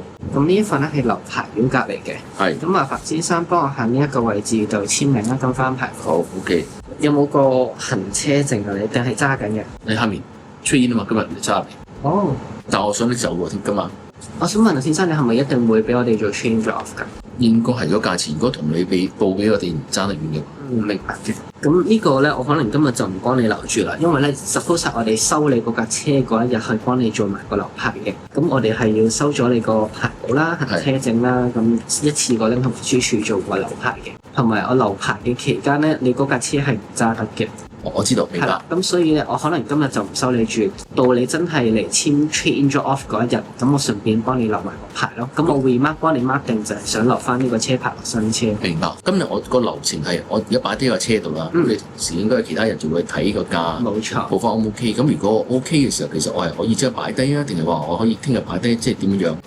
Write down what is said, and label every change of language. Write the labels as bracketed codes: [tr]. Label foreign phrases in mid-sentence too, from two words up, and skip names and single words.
[yue] 咁呢一份咧係留牌表格嚟嘅。係。咁麻煩先生幫我喺呢一個位置度簽名啦，跟翻牌。好 OK。有冇個行車證啊？你定係揸緊嘅？你下面出現啊嘛，今日你揸嚟。哦。但我想你走喎，今晚。我想問下先生，你係咪一定會俾我哋做 [en] change off [yue] 㗎？應該係，如果價錢如果同你報俾我哋唔爭得遠嘅。明白嘅。咁呢個咧，我可能今日就唔幫你留住啦，因為咧 suppose 我哋收你嗰架車嗰一日去幫你做埋個留牌嘅。咁我哋係要收咗你個牌簿啦、行車證啦，咁一次過拎去運輸處做個留牌嘅。同埋我留牌嘅期間咧，你嗰架車係唔揸得嘅。我知道，明白。咁所以咧，我可能今日就唔收你住，到你真係嚟簽 [en] change off [yue] 嗰一日，咁我順便幫你留埋個牌咯。咁我 remark 幫你 mark 定就係想留翻呢個車牌落新車。明白。今日我個流程係我而家擺低個車度啦，咁你同時應該係其他人就會睇個價，冇錯。報翻 O 唔 OK？咁如果 OK 嘅時候，其實我係可以即刻擺低啊，定係話我可以聽日擺低，即係點樣